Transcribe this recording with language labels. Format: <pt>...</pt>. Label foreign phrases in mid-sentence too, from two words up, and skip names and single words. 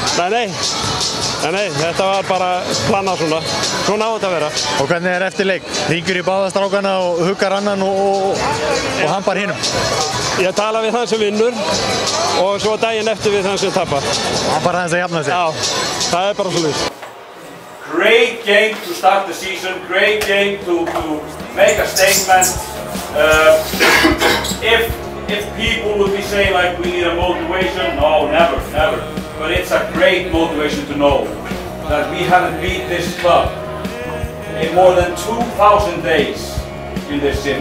<is>Nei, þetta var bara planað svona. Svona á þetta að vera. Og hvernig er eftir leik? Hringur í báða strákana og huggar annan og hambar hinum? Ég tala við þann sem vinnur og svo daginn eftir við þann sem tapar. Hambar aðeins að jafna sig? Já, það er bara svolítið.</is> <en>Great game to start the season. Great game to make a statement. If people would be saying like we need a motivation, no, never. But it's a great motivation to know that we haven't beat this club in more than 2,000 days in this gym.</en>